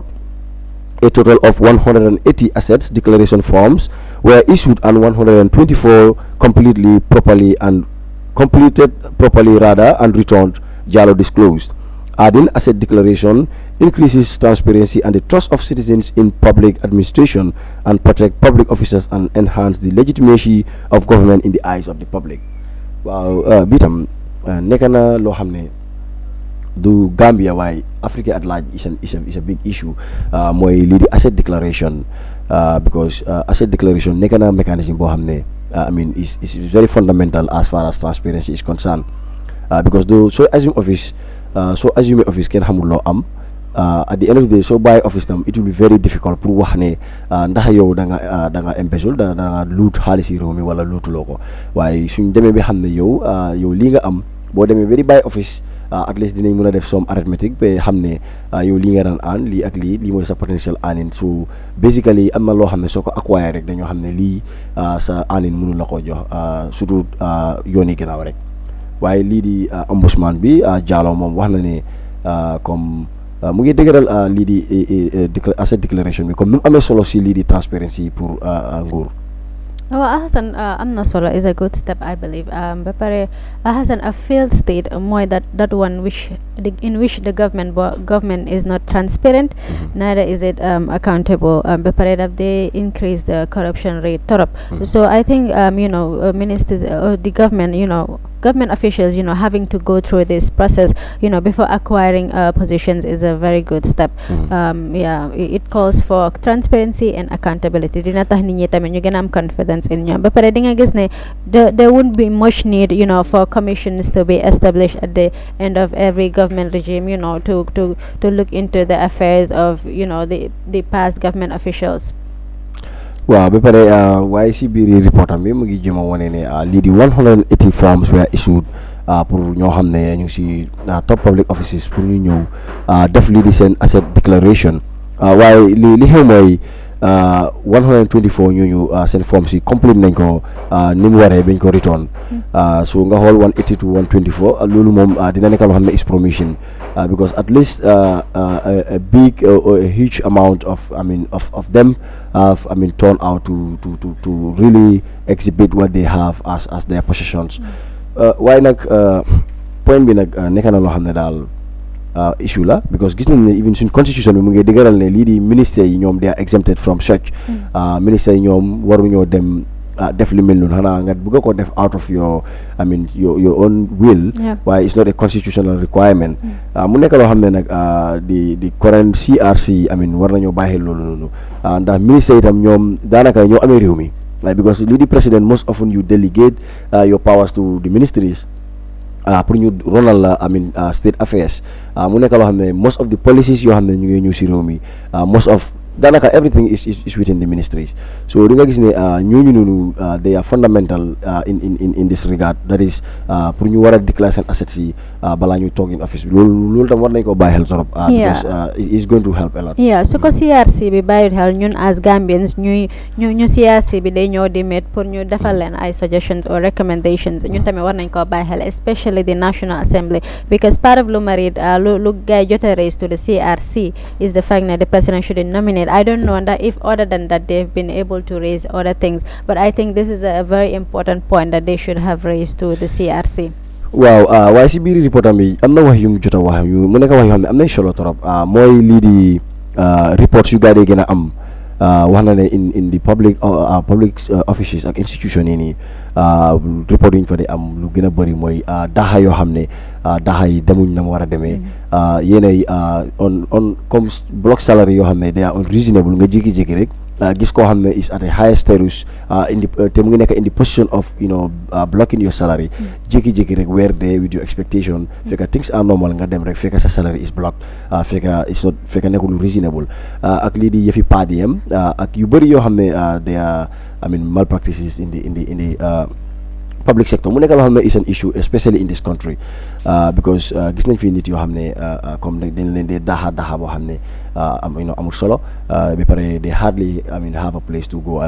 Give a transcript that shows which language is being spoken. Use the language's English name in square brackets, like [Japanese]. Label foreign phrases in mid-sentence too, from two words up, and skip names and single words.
[English] A total of 180 assets declaration forms were issued and 124 completed properly and returned, Jallow disclosed. Adding asset declaration increases transparency and the trust of citizens in public administration and protect public officers and enhance the legitimacy of government in the eyes of the public. Wow, [Wolof] bitam nekana lo xamne du [English] Gambia why Africa at large is a big issue. [Wolof] Moy li di [English] asset declaration, because asset declaration nekana mechanism [Wolof] bo xamne [English] I mean is very fundamental as far as transparency is concerned, because though so assume office [Wolof] kenn xamul loo am, [English] at the end of the day [Wolof] so bàyyi office tam [English] it will be very difficult [Wolof] pour wax ne ndax yow da nga embezzle da nga luut xaalis yi réew mi wala luutuloo ko. Waaye suñ demee bi xam ne yow lii nga am boo demee ba di bàyyi office, [English] at least [Wolof] dinañ mën a def [English] some arithmetic [Wolof] ba xam ne yow lii nga daan aan lii ak lii mooy sa [English] potential earning. So basically [Wolof] am na loo xam ne soo ko acquire rek dañoo xam ne lii sa earning mënu la ko jox, surtout yoon yi gannaaw rek. waaye lii di ombudsman bi Jallow moom wax na ne comme mu ngi dëgëral lii di [English] asset declaration [Wolof] bi comme nu mu amee solo si lii di transparency pour nguur. [English] Hassan, [Wolof] am na solo [English] is a good step, I believe. [Wolof] Ba pare [English] Hassan, a failed state mooy that one in which the government is not transparent, neither is it accountable. [Wolof] Ba pare daf [English] they increase the corruption rate torop. So I think ministers, the government, government officials, having to go through this process, before acquiring positions is a very good step. It calls for transparency and accountability. [Wolof] Dina tax nit ñi tamit ñu gën a am [English] confidence in [Wolof] ñoom. Ba pare di nga gis ne [English] there wouldn't be much need, for commissions to be established at the end of every government regime, to look into the affairs of, the past government officials. [Wolof] waaw ba pare waaye si biir report am bi mu ngi jëm a wane ne lii di 180 [English] forms were issued [Wolof] pour ñoo xam ne ñu ngi si [English] top public offices [Wolof] pour ñu ñëw def lii di seen [English] asset declaration. [Wolof] waaye li xew mooy 124 ñooñu seen forms yi complete nañ ko ni mu waree bañ ko return. [English] So [Wolof] nga xool [English] 180 to 124 [Wolof] loolu moom dina nekk loo xam ne [English] is promission, because at least a big or a huge amount of them have turned out to really exhibit what they have as their possessions. [Wolof] Waaye nag point bi nag nekk na loo xam ne daal issue la, because gis nañ ne even suñ constitution bi mu ngi dëgëral ne lii di ministère yi ñoom [English] they are exempted from such. [Wolof] Ministère yi ñoom waruñoo dem def li mel noonu xanaa nga bëgg ko def [English] out of your own will. Waaye it's not a constitutional requirement. [Wolof] Mu nekk loo xam ne nag di current CRC war nañoo bàyyi loolu noonu, ndax ministère itam ñoom daanaka ñoo amee réew mi, because lii di president [English] most often you delegate your powers to the ministries [Wolof] pour ñu ronal la [English] state affairs. [Wolof] Mu nekk loo xam ne [English] most of the policies [Wolof] yoo xam ne ñu ngi ñëw si réew mi, [English] most of daanaka everything is within the ministries. [Wolof] So di nga gis ne ñooñu noonu [English] they are fundamental in this regard, that is [Wolof] pour ñu war a declare seen assets yi balaa ñu toog [English] in office [Wolof] bi loolu tam war nañ ko bàyyi xel trop, [English] because it is going to help a lot. [Wolof] Su ko CRC bi bàyyi xel ñun [English] as Gambians [Wolof] ñu CRC bi day ñëw di met pour ñu defal leen ay [English] suggestions or recommendations, [Wolof] ñun tamit war nañ ko bàyyi xel, [English] especially the National Assembly, because part of [Wolof] lu marit lu gay jot a [English] raise to the CRC is the fact that the president should nominate. I don't know that if other than that they've been able to raise other things, but I think this is a very important point that they should have raised to the CRC. [Wolof] waaw waaye si biir report am bi am na wax yu mu jot a wax mu nekk wax yoo xam ne am nañ solo trop, mooy lii di reports yu gaa yi gën a am. Wax na ne [English] in the public offices [Wolof] ak institution yi nii report yu ñu fa di am lu gën a bëri mooy daxa yoo xam ne daxa yi demuñ na mu war a demee, yéenay on comme [English] block salary [Wolof] yoo xam ne [English] they are unreasonable, [Wolof] nga jékki-jékki rek gis koo xam ne [English] is at a higher status [Wolof] te mu ngi nekk [English] in the position of blocking your salary, [Wolof] jékki-jékki rek weer dee [English] with your expectation [Wolof] fekka [English] things are normal [Wolof] nga dem rek fekka sa [English] salary is blocked, [Wolof] fekka nekkul lu reasonable, ak lii di yëfi PADM ak yu bëri yoo xam ne [English] they are malpractices in the public sector [Wolof] mu nekk loo xam ne [English] is an issue especially in this country because [Wolof] gis nañ fi nit yoo xam ne comme dañ leen dee daxa boo xam ne amul solo ba pare [English] they hardly have a place to go